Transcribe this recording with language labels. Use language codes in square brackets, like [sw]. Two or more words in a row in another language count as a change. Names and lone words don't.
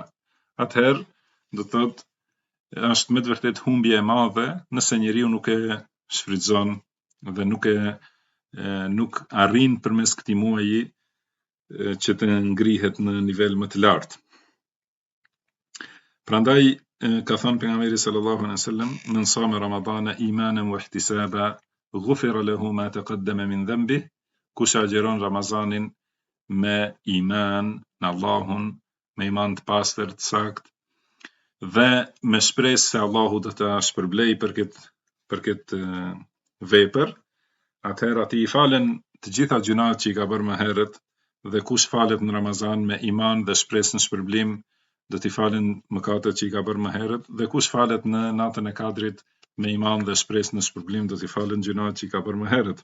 [sq] Atëherë, do të thotë është me të vërtet humbje e madhe nëse njeriu nuk e shfrytëzon dhe nuk arrin përmes këtij muaji që të ngrihet në nivel më të lartë. Prandaj ka thënë pejgamberi [ar] صلى الله عليه وسلم، من صام رمضان إيمانا واحتسابا غفر له ما تقدم من ذنبه, [sq] kush agjeron Ramazanin me iman në Allahun, me iman të pastër, të saktë, dhe me shpresë se Allahu do ta shpërblej për këtë vepër, atëherë ati i falen të gjitha gjunat që i ka bërë më herët, dhe kush falet në Ramazan me iman dhe shpresë në shpërblim, do t'i falen mëkatet që i ka bërë më herët, dhe kush falet në natën e Kadrit me iman dhe shpresë në shpërblim, do t'i falen gjunat që i ka bërë më herët.